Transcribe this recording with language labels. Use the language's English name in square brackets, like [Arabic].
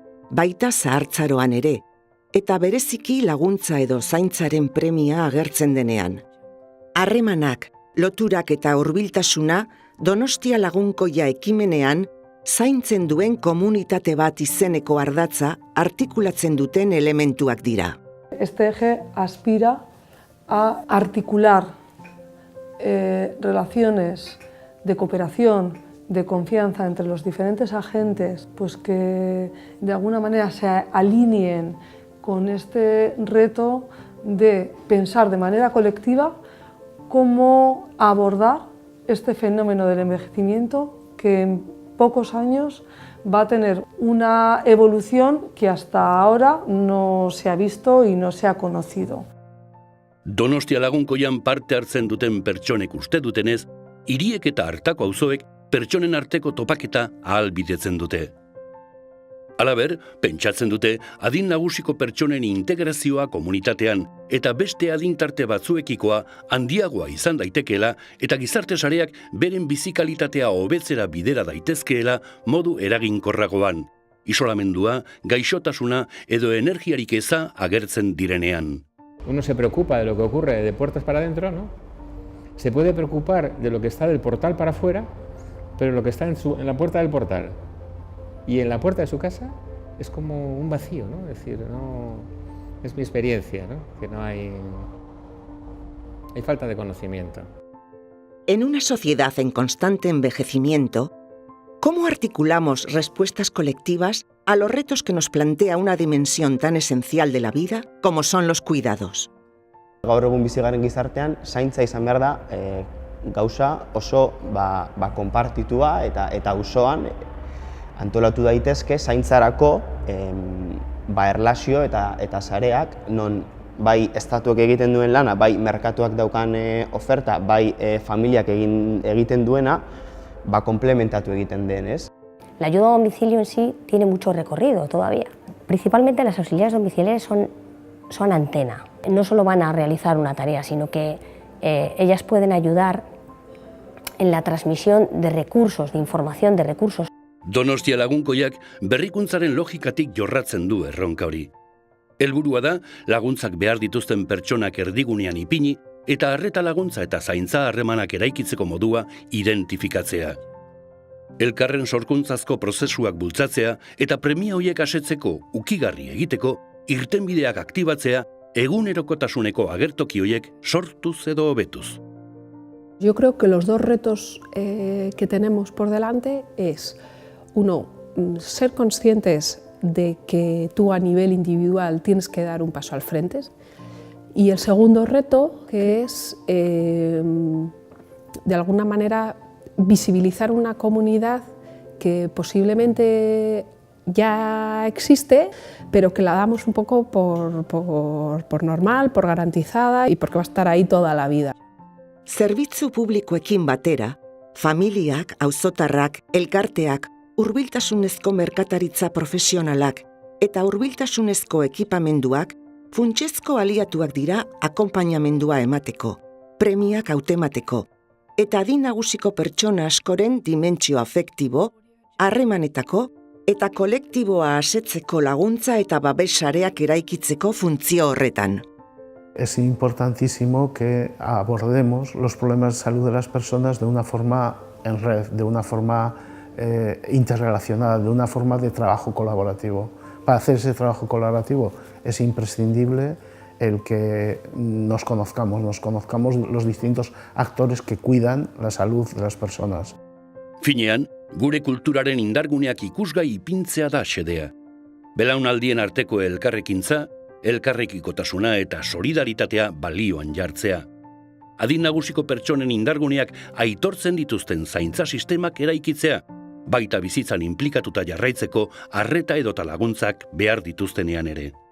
[Basque] Baita zahartzaroan ere, eta bereziki laguntza edo zaintzaren premia agertzen denean. Harremanak, loturak eta hurbiltasuna Donostia Lagunkoia ekimenean zaintzen duen komunitate bat izeneko ardatza artikulatzen duten elementuak dira. [Spanish] Este eje aspira a articular relaciones de cooperación, de confianza entre los diferentes agentes, pues que de alguna manera se alineen con este reto de pensar de manera colectiva cómo abordar este fenómeno del envejecimiento que en pocos años va a tener una evolución que hasta ahora no se ha visto y no se ha conocido. [Basque] Donostia Lagunkoian parte hartzen duten pertsonek uste dutenez, hiriek eta hartako auzoek pertsonen arteko topaketa ahalbidetzen dute. Halaber, pentsatzen dute adin nagusiko pertsonen integrazioa komunitatean eta beste adintarte batzuekikoa handiagoa izan daitekeela eta gizarte sareak beren bizikalitatea hobetzera bidera daitezkeela modu eraginkorragoan. Isolamendua, gaixotasuna edo energiarik eza agertzen direnean. [Spanish] Uno se preocupa de lo que ocurre de puertas para adentro, ¿no? Se puede preocupar de lo que está del portal para afuera, pero lo que está en la puerta del portal y en la puerta de su casa es como un vacío, ¿no? Es decir, no, es mi experiencia, ¿no? Que no hay falta de conocimiento. En una sociedad en constante envejecimiento, ¿cómo articulamos respuestas colectivas a los retos que nos plantea una dimensión tan esencial de la vida como son los cuidados? [Basque] Gaur egun bizi garen gizartean, zaintza izan behar da gauza oso konpartitua eta auzoan antolatu daitezke zaintzarako erlazio eta sareak, non bai estatuak egiten duen lana, bai merkatuak daukan oferta, bai familiak egiten duena, komplementatu egiten denez. [Spanish] La ayuda a domicilio en sí tiene mucho recorrido todavía. Principalmente las auxiliares domiciliares son antena. No solo van a realizar una tarea, sino que ellas pueden ayudar en la transmisión de recursos, de información, de recursos. [Basque] Donostia Lagunkoiak berrikuntzaren logikatik jorratzen du erronka hori. Helburua da laguntzak behar dituzten pertsonak erdigunean ipini eta arreta laguntza eta zaintza harremanak eraikitzeko modua identifikatzea. Elkarren sorkuntzazko prozesuak bultzatzea eta premia horiek asetzeko ukigarri egiteko irtenbideak aktibatzea egunerokotasuneko agertoki horiek sortuz edo hobetuz. [Spanish] Yo creo que los dos retos que tenemos por delante es, uno, ser conscientes de que tú a nivel individual tienes que dar un paso al frente, y el segundo reto, que es de alguna manera visibilizar una comunidad que posiblemente ya existe, pero que la damos un poco por normal, por garantizada y porque va a estar ahí toda la vida. [Basque] Zerbitzu publikoekin batera, familiak, auzotarrak, elkarteak, hurbiltasunezko merkataritza profesionalak eta hurbiltasunezko ekipamenduak funtsezko aliatuak dira akonpainamendua emateko, premiak hautemateko, eta adin nagusiko pertsona askoren dimentsio afektibo, harremanetako eta kolektiboa asetzeko laguntza eta babesareak eraikitzeko funtzio horretan. [Spanish] Es importantísimo que abordemos los problemas de salud de las personas de una forma en red, de una forma interrelacionada, de una forma de trabajo colaborativo. Para hacer ese trabajo colaborativo es imprescindible el que nos conozcamos los distintos actores que cuidan la salud de las personas. [Basque] Finean, gure kulturaren indarguneak ikusgai ipintzea da xedea. Belaunaldien arteko elkarrekintza, elkarrekikotasuna eta solidaritatea balioan jartzea. Adin nagusiko pertsonen indarguneak aitortzen dituzten zaintza sistemak eraikitzea, baita bizitzan inplikatuta jarraitzeko arreta edota laguntzak behar dituztenean ere.